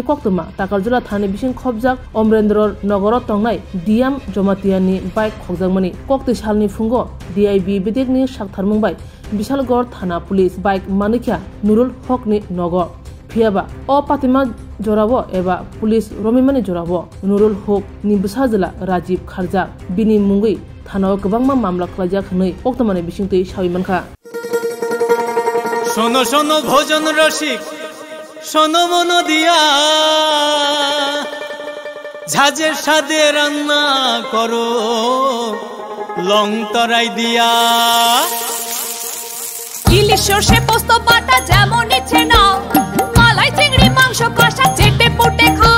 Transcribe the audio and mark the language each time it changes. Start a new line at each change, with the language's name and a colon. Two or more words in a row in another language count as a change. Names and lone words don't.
Kok Borok: Koktuma Takarjula Thani Bising Khobjak Omrendror Nogoro Tongnai Diam Jomatiani Bike Khogjagmani Kokti Shalni Fungo DIB Bidekni Shaktharmungbai Bishalgor Thana Police Bike Manikha Nurul Hukni Nogo Phiaba O Patima Jorabo Eba Police Romimani Jorabo Nurul Huk ni Bisajila Rajiv Kharjak Bini Mungui Thanao Gobangma Mamla Khlajak Hnoi Oktamani Bisingtei Shawimanka
Bangla: শোনো শোনো ভোজন রসিক, শোনো মন দিয়া, ঝাঁঝের স্বাদে রান্না করো লং তরাই দিয়া। ইলিশ সর্ষে পোস্ত বাটা যেমন ইচ্ছে নাও, মালাই চিংড়ি মাংস কষা চেটে পুটে খাও,